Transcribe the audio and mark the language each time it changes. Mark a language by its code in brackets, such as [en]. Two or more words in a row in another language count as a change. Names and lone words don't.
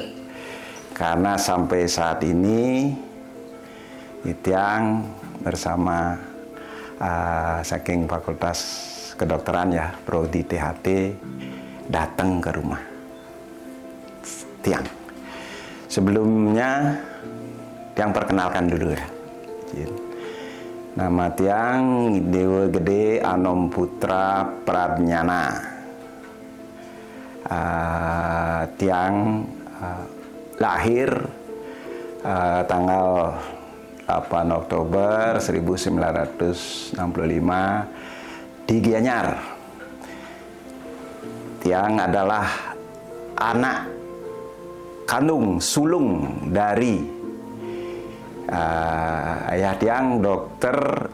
[id] Karena sampai saat ini Tiang bersama saking Fakultas Kedokteran ya, Prodi THT datang ke rumah Tiang. Sebelumnya Tiang perkenalkan dulu ya. Nama Tiang Dewa Gede Anom Putra Pradnyana. Tiang lahir tanggal 8 Oktober 1965 di Gianyar. Tiang adalah anak kandung sulung dari ayah Tiang, Dr.